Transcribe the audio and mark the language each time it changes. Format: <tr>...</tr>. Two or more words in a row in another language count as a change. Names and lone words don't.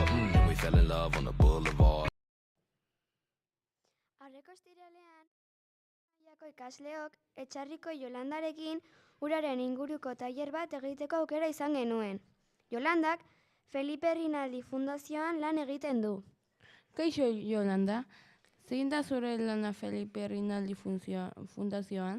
<en>And we fell in love on the boulevard.</en> <eu>Aurreko ostiralean, mailako ikasleok Etxarriko Jolandarekin uraren inguruko tailer bat egiteko aukera izan genuen. Jolandak Felipe Rinaldi Fundazioan lan egiten du. Kaixo Jolanda, zein da zure lana Felipe Rinaldi Fundazioan?</eu>